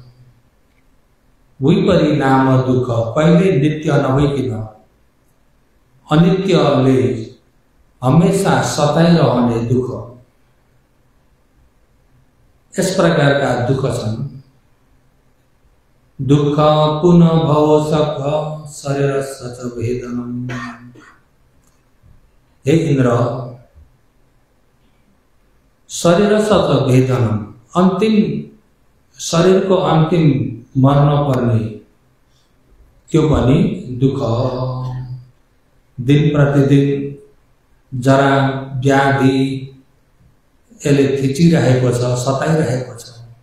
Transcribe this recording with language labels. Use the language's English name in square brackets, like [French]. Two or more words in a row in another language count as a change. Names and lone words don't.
[Nepali] उही परिणाम दुःख कहिले नित्य नभइकन अनित्यले हमेशा सताइरहने दुःख, यस प्रकारका दुःख छन्। [Sanskrit] दुःख पुनः भव सख शरीरस्य च वेदनम्। हे इन्द्र, शरीरस्य च वेदनम्, [Nepali] अन्तिम शरीरको अन्तिम मर्न पर्ने त्यो पनि दुःख। दिन प्रतिदिन जरा व्याधि यसले थिचिरहेको छ, सताइरहेको छ।